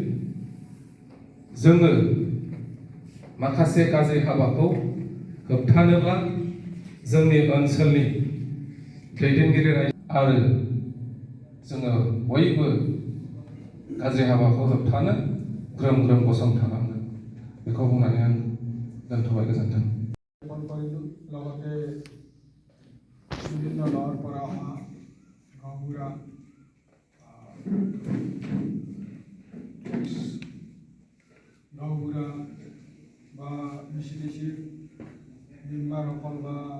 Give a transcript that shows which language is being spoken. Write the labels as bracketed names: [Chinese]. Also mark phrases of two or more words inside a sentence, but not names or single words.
[Bodo] जोङो माखासे गाज्रि हाबाखौ होबथानोब्ला जोंनि ओनसोलनि दैदेनगिरि आरो जोङो बयबो गाज्रि हाबाखौ होबथानो ग्रोम ग्रोम गसंथानांगोन बेखौ बुंनानै आं दोनथ'बाय गोजोन्थों [Assamese] লগতে বিভিন্ন গাঁৱৰ পৰা অহা গাঁওবুঢ়া বা মিছিমিছি মেম্বাৰসকল বা